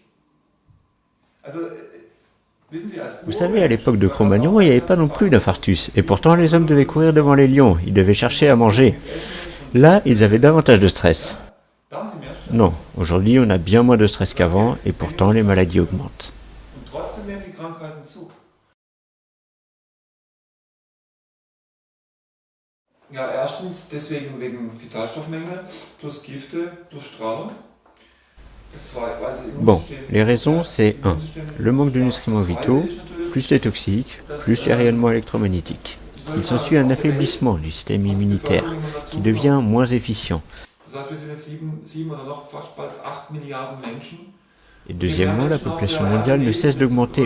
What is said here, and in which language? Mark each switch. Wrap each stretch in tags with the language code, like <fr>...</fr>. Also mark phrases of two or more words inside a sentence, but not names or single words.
<fr>Vous savez, à l'époque de Cro-Magnon, il n'y avait pas non plus d'infarctus. Et pourtant, les hommes devaient courir devant les lions, ils devaient chercher à manger. Là, ils avaient davantage de stress. Non, aujourd'hui, on a bien moins de stress qu'avant, et pourtant, les maladies augmentent.</fr> <de>Ja, erstens deswegen wegen Vitalstoffmängel plus Gifte plus Strahlung.</de> <fr>Bon, les raisons, c'est 1. Le manque de nutriments vitaux, plus les toxiques, plus les rayonnements électromagnétiques. Il s'ensuit un affaiblissement du système immunitaire, qui devient moins efficient. Et deuxièmement, la population mondiale ne cesse d'augmenter.</fr>